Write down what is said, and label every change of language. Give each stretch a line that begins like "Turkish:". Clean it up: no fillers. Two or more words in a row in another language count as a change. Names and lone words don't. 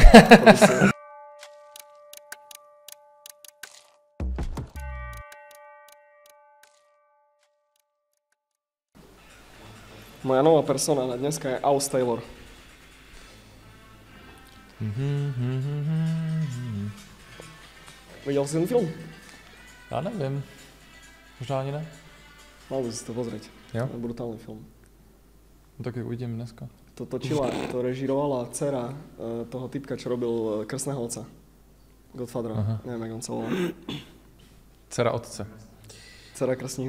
Slovak: Moja nová persona na dneska je Aus Taylor. Videl si ten film?
Czech: Já nevím. Možná ani ne.
Slovak: Mal by si to pozrieť.
Czech: Jo?
Slovak: To je brutálny film.
Czech: No tak uvidím dneska.
Slovak: To točila, to režírovala dcera toho typka, čo robil Krstného otca. Godfathera. Aha. Neviem, jak on sa volá.
Czech: Dcera otce.
Slovak: Dcera Krstného otca.